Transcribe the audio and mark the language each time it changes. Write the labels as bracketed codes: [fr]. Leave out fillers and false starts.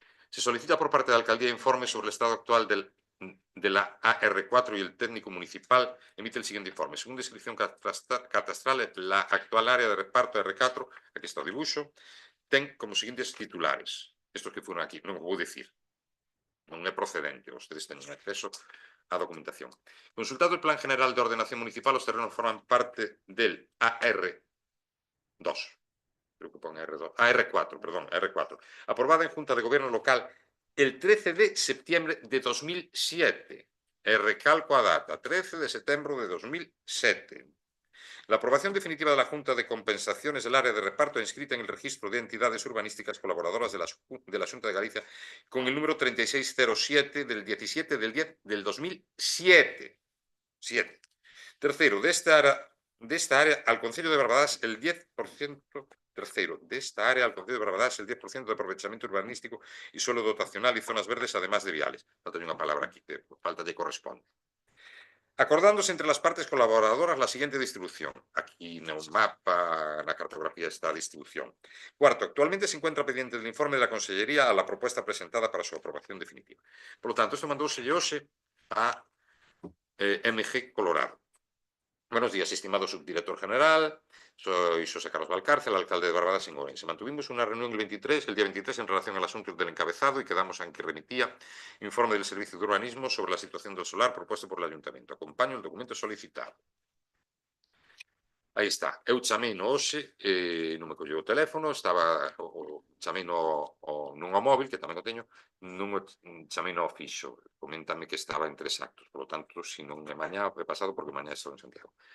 [es] Se solicita por parte da alcaldía informe sobre el estado actual de la AR4 y el técnico municipal, emite el siguiente informe. Según descripción catastral, la actual área de reparto R4, [gl] aquí está o dibuixo, ten [es] como siguientes titulares. Estos que fueron aquí, [gl] non o vou dicir. Non é procedente, vostedes teñen acceso á documentación. [es] Consultado el Plan General de Ordenación Municipal, os terrenos forman parte del AR2. [gl] Creo que pon R2. [es] AR4, perdón, R4. Aprobada en Junta de Gobierno Local el 13 de septiembre de 2007. [gl] Recalco a data, 13 de septiembre de 2007. [es] La aprobación definitiva de la Junta de Compensaciones del área de reparto inscrita en el registro de entidades urbanísticas colaboradoras de la Xunta de Galicia con el número 3607 del 17 del 10 del 2007. Tercero, de esta área al Concello de Barbadas el 10%. Tercero, de esta área al Concello de Barbadas el 10% de aprovechamiento urbanístico y suelo dotacional y zonas verdes, además de viales. [gl] Falta unha palabra aquí, que falta de corresponde. [es] Acordándose entre las partes colaboradoras la siguiente distribución. Aquí en un mapa, en la cartografía está la distribución. Cuarto, actualmente se encuentra pendiente del informe de la Consellería a la propuesta presentada para su aprobación definitiva. Por lo tanto, esto [gl] mandouse hoxe [es] a MG Colorado. Buenos días, estimado subdirector general. Soy José Carlos Valcárcel, alcalde de Barbadas en Ourense. Mantuvimos una reunión el día 23, en relación al asunto del encabezado y quedamos en que remitía informe del Servicio de Urbanismo sobre la situación del solar propuesto por el Ayuntamiento. Acompaño el documento solicitado. [gl] Aí está. Eu chamei no hoxe, non me colleu o teléfono, chamei nun móvil, que tamén o teño, non chamei no fixo. [es] Coméntame que estaba en 3 actos, por lo tanto, [gl] se non é mañá, é pasado, porque mañá estou en Santiago.